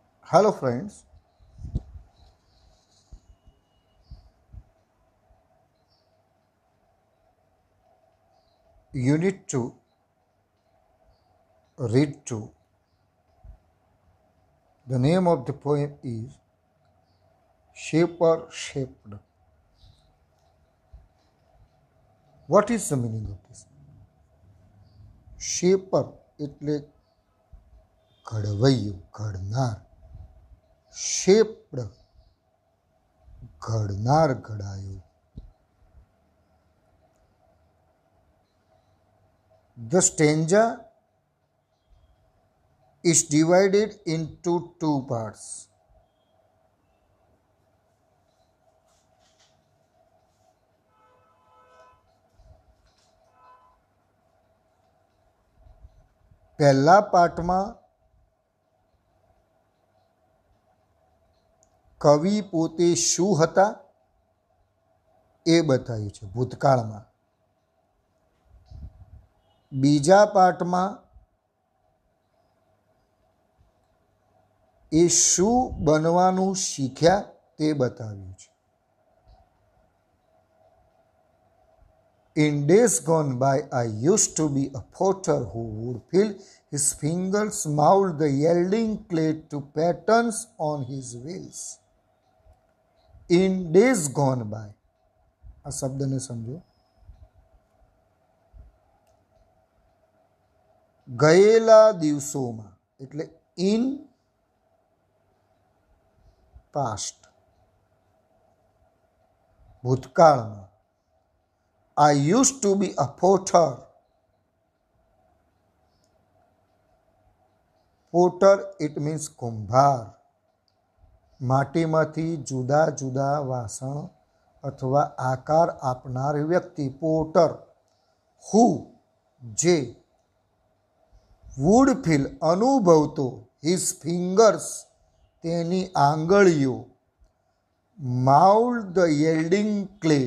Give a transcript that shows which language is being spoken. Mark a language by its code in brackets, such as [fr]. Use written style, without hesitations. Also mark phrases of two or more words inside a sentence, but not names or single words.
[en] Hello friends, you need to read to. The name of the poem is Shaper Shaped. What is the meaning of this? [gu] Shaper એટલે ઘડવૈયું, ઘડનાર. Shaped ઘડનાર, ઘડાયું. [en] The stanza is divided into two parts. [gu] પહેલા પાઠમાં કવિ પોતે શું હતા એ બતાવ્યું છે ભૂતકાળમાં. બીજા પાઠમાં એ શું બનવાનું શીખ્યા તે બતાવ્યું છે. [en] In days gone by, I used to be a potter who would fill his fingers, mold the yielding clay to patterns on his wheels. In days gone by. [gu] આ શબ્દને સમજો. ગયેલા દિવસોમાં એટલે [en] in past, [gu] ભૂતકાળમાં. [en] I used to be a potter. Potter, it means કુંભાર. [gu] માટીમાંથી જુદા જુદા વાસણ અથવા આકાર આપનાર વ્યક્તિ પોટર. [en] હુ જે would feel અનુભવતો his fingers [gu] તેની આંગળીઓ [en] mould the yielding clay.